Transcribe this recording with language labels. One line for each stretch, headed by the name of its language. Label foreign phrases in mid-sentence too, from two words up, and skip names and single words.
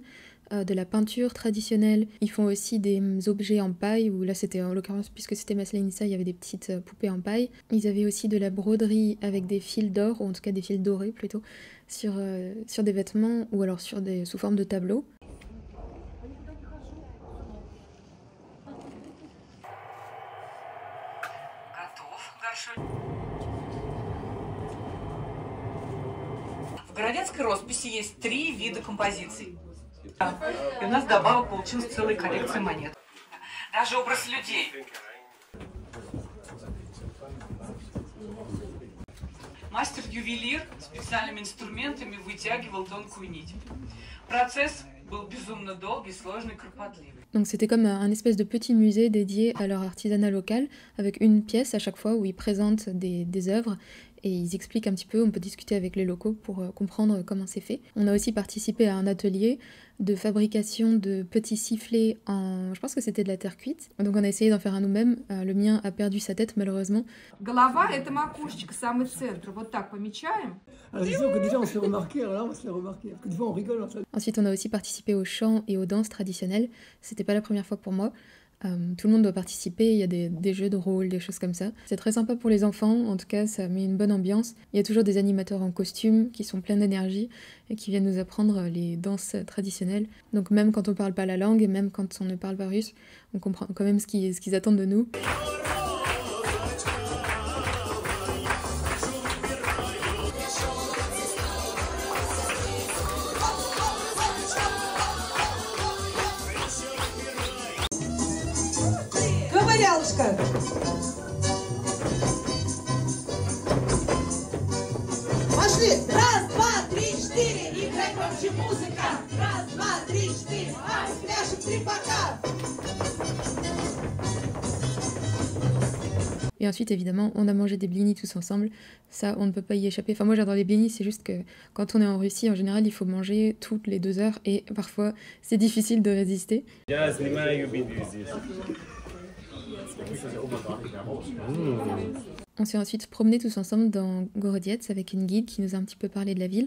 French: De la peinture traditionnelle. Ils font aussi des objets en paille, où là c'était en l'occurrence, puisque c'était Maslenitsa, il y avait des petites poupées en paille. Ils avaient aussi de la broderie avec des fils d'or, ou en tout cas des fils dorés plutôt, sur des vêtements, ou alors sous forme de tableaux.
Russian: В городецкой росписи есть 3 вида композиций. И у нас добавок получилась целая коллекция монет. Даже образ людей. Мастер-ювелир специальными инструментами вытягивал тонкую нить. Процесс был безумно долгий, сложный, кропотливый.
French: Donc c'était comme un espèce de petit musée dédié à leur artisanat local, avec une pièce à chaque fois où ils présentent des œuvres et ils expliquent un petit peu, on peut discuter avec les locaux pour comprendre comment c'est fait. On a aussi participé à un atelier de fabrication de petits sifflets en... je pense que c'était de la terre cuite. Donc on a essayé d'en faire un nous-mêmes. Le mien a perdu sa tête malheureusement.
Russian: Голова – это макушечка, самый центр. Вот так помечаем.
French: Alors c'est sûr que déjà on se fait remarquer, alors là on se fait remarquer, parce que des fois on rigole en fait. Ensuite on a aussi participé aux chants et aux danses traditionnelles. C'était pas la première fois pour moi. Tout le monde doit participer, il y a des jeux de rôle, des choses comme ça. C'est très sympa pour les enfants, en tout cas ça met une bonne ambiance. Il y a toujours des animateurs en costume qui sont pleins d'énergie et qui viennent nous apprendre les danses traditionnelles. Donc même quand on parle pas la langue, et même quand on ne parle pas russe, on comprend quand même ce qu'ils attendent de nous.
Russian: Ковырялышка. Пошли! Раз, два, три, четыре. Играй громче музыка. Раз, два, три, четыре. Ай, пляшем три пока.
French: Et ensuite, évidemment, on a mangé des blinis tous ensemble. Ça, on ne peut pas y échapper. Enfin, moi, j'adore les blinis, c'est juste que quand on est en Russie, en général, il faut manger toutes les 2 heures et parfois, c'est difficile de résister. On s'est ensuite promené tous ensemble dans Gorodiets avec une guide qui nous a un petit peu parlé de la ville.